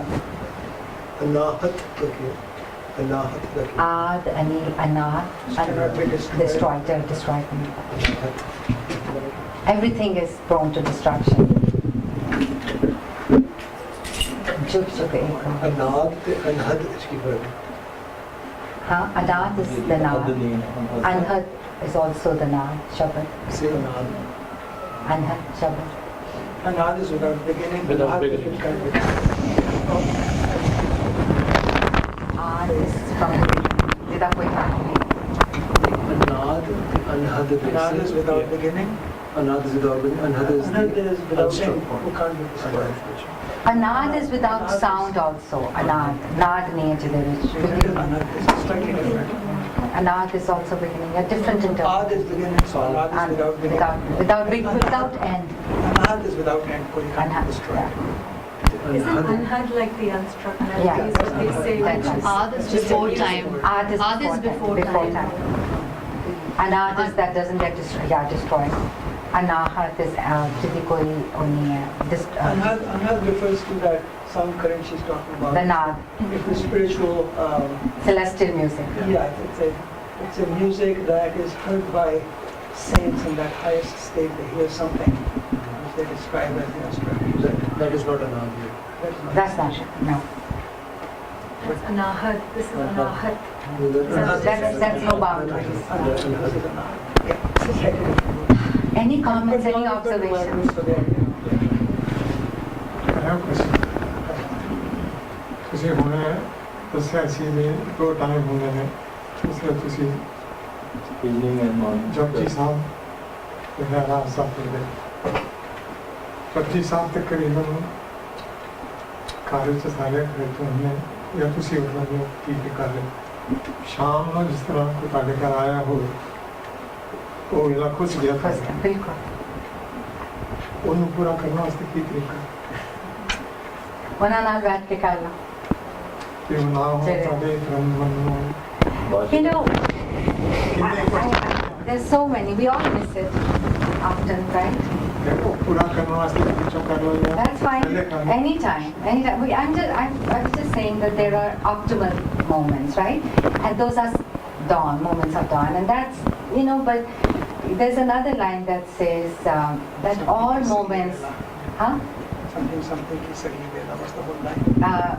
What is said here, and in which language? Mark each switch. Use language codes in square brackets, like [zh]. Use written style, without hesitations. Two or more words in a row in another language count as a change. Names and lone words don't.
[en] Anahat okay. Anahat okay. Ad, Anil, Anat, destroyed. Everything is prone to destruction. Jug Jug Eko. [pa] Anad te Anhad iski fark hai. [en] Anat is the Nad. Anhad is also the Nad, Shabad. Say Anad. Anhad, Shabad. Anad is without beginning. Without beginning. Ad is from without koi family. [pa] Anad te Anhad [en] Anad is without beginning. Anad is without beginning. Anhad is without end. Who can't be destroyed. Anad is without sound also. [pa] Anad. Nad nahi hai jide vich. [en] Anad is slightly different. Anad is also beginning. A different Ad interpretation. is beginning, so Anad is without beginning. Without end. Anad is without end, so you can't be destroyed. Isn't unheard like the unstruck? Yeah. Is what they say, That's which right. Ad is before time. Ad is before time. Anad is that doesn't get destroyed. [pa] Anahat is jidi koi nahi hai. [en] Anad refers to that sound current she's talking about. The Nad. It's a spiritual, Celestial music. yeah, it's a music that is heard by saints in that highest state. They hear something which they describe as the instrument. that is not Anad. That's not it. No. That's anahat. This is anahat. That's no boundaries. Anad, this is Anad. Yeah, it's slightly different. Any comments, But any all the observations? words, so they are- I have a question. [pa] ਤੁਸੀਂ ਹੁਣ ਦੱਸਿਆ ਸੀ ਵੀ ਦੋ ਟਾਈਮ ਹੁੰਦੇ ਨੇ ਉਸੇ ਤੁਸੀਂ [en] evening and morning. Japji Sahib, Vichaar Sahib. [pa] Japji Sahib तकरीबन ਕਾਲਜ 'ਚ ਸਾਰੇ ਖੇਤ ਹੁੰਦੇ ਜਾਂ ਤੁਸੀਂ ਉਹਨਾਂ ਨੂੰ ਕੀ ਕਰ ਰਹੇ ਸ਼ਾਮ ਨੂੰ ਜਿਸ ਤਰ੍ਹਾਂ ਕੋਈ ਤੁਹਾਡੇ ਘਰ ਆਇਆ ਹੋਵੇ ਉਹ ਵੇਲਾ ਖੁਸ਼ ਗਿਆ ਤਾਂ ਬਿਲਕੁਲ ਉਹਨੂੰ ਪੂਰਾ ਕਰਨ ਵਾਸਤੇ ਕੀ ਤਰੀਕਾ ਉਹਨਾਂ ਨਾਲ ਬੈਠ ਕੇ ਕਰ ਲਓ ਕਿ ਉਹ ਨਾ ਹੋ ਤੁਹਾਡੇ ਬ੍ਰਹਮਣ ਨੂੰ [en] You know, [pa] ਕਿੰਨੇ [en] there's so many. We all miss it often, right? [pa] ਉਹ ਪੂਰਾ ਕਰਨ ਵਾਸਤੇ ਪਿੱਛੋਂ ਕਰ ਲਓ ਜਾਂ [en] That's fine. Anytime, anytime. I was just saying that there are optimal moments, right? And those are dawn, moments of dawn. And that's, you know, but there's another line that says that all moments, huh? Something [pa] ki sagi vela [en] was the whole line.